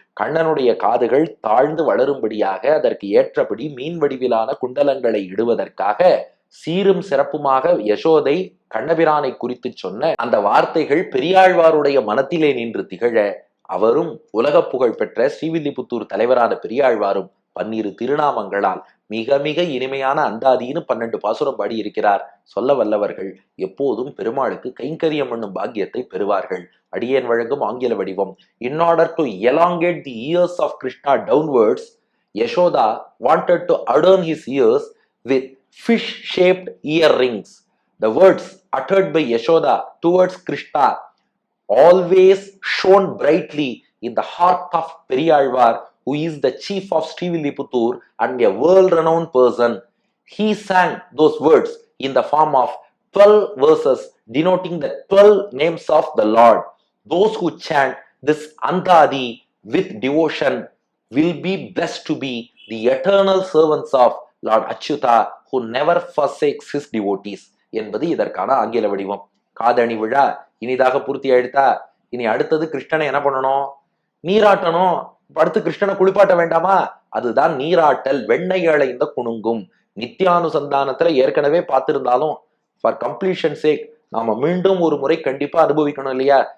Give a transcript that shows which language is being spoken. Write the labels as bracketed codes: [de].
[ta] கண்ணனுடைய காதுகள் தாழ்ந்து வளரும்படியாக அதற்கு ஏற்றபடி மீன் வடிவிலான குண்டலங்களை இடுவதற்காக சீரும் சிறப்புமாக யசோதை கண்ணபிரானை குறித்து சொன்ன அந்த வார்த்தைகள் பெரியாழ்வாருடைய மனத்திலே நின்று திகழ, அவரும் உலக புகழ் பெற்ற ஸ்ரீவில்லிபுத்தூர் தலைவரான பெரியாழ்வாரும் 12 திருநாமங்களால் மிக மிக இனிமையான அந்தாதின்னு 12 பாசுரம் பாடி இருக்கிறார். சொல்ல வல்லவர்கள் எப்போதும் பெருமாளுக்கு கைங்கரியம் என்னும் பாக்கியத்தை பெறுவார்கள். அடியேன் வழங்கும் ஆங்கில வடிவம். [en] In order to elongate the ears of Krishna downwards, Yashoda wanted to adorn his ears with fish-shaped earrings. The words uttered by Yashoda towards Krishna always shone brightly in the heart of Periyalvar, who is the chief of Srivilliputur and a world-renowned person. He sang those words in the form of 12 verses denoting the 12 names of the Lord. Those who chant this Andadi with devotion will be blessed to be the eternal servants of Lord Achyuta, who never forsakes his devotees. [ta] என்பது இதற்கான ஆங்கில வடிவம். காதணி விழா இனிதாக பூர்த்தி ஆயிடுதா. இனி அடுத்தது கிருஷ்ணனை என்ன பண்ணணும்? நீராட்டணும். அடுத்து கிருஷ்ணனை குளிப்பாட்ட வேண்டாமா? அதுதான் நீராட்டல். வெண்ணெய் அளைந்த குணுங்கும். நித்தியானுசந்தானத்துல ஏற்கனவே பார்த்திருந்தாலும் [en] for completion sake [ta] நாம மீண்டும் ஒரு முறை கண்டிப்பா அனுபவிக்கணும் இல்லையா?